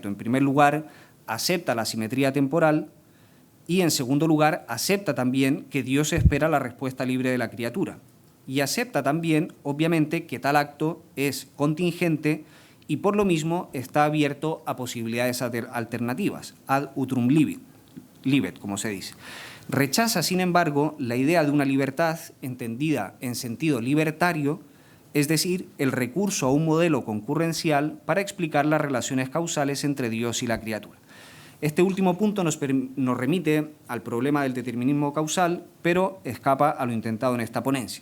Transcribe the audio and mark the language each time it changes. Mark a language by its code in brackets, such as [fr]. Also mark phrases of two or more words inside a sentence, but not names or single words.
[es] En primer lugar, acepta la simetría temporal y, en segundo lugar, acepta también que Dios espera la respuesta libre de la criatura. Y acepta también, obviamente, que tal acto es contingente y, por lo mismo, está abierto a posibilidades alternativas, [la] ad utrum libet, [es] como se dice. Rechaza, sin embargo, la idea de una libertad entendida en sentido libertario, es decir, el recurso a un modelo concurrencial para explicar las relaciones causales entre Dios y la criatura. Este último punto nos remite al problema del determinismo causal, pero escapa a lo intentado en esta ponencia.